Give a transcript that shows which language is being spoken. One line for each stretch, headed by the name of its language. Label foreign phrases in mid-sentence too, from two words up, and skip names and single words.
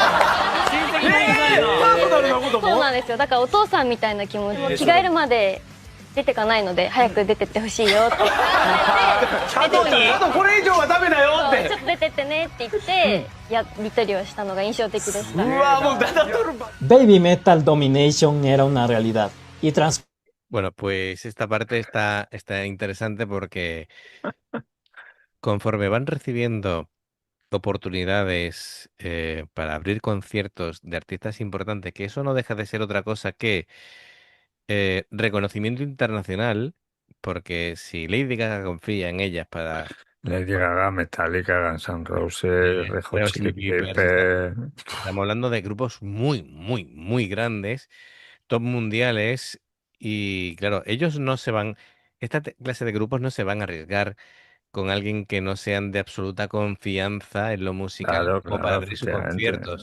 Japanese: そうなんですよ。だからお父さんみたいな気持ち。着替えるまで出てかないので早く出てってほしいよって。チャドにこれ以上はダメだよって。ちょっと出てってねって言ってやり取りをしたのが印象的でした。うわもうだだとる。
Spanish: Baby Metal Domination era una realidad y Bueno, pues esta parte está interesante porque conforme van recibiendo oportunidades para abrir conciertos de artistas importantes, que eso no deja de ser otra cosa que reconocimiento internacional, porque si Lady Gaga confía en ellas para... Lady Gaga, Metallica, Guns N' Roses, Red Hot Chili Peppers... Estamos hablando de grupos muy, muy, muy grandes, top mundiales, y claro, ellos no se van... Esta clase de grupos no se van a arriesgar con alguien que no sean de absoluta confianza en lo musical como para abrir sus conciertos.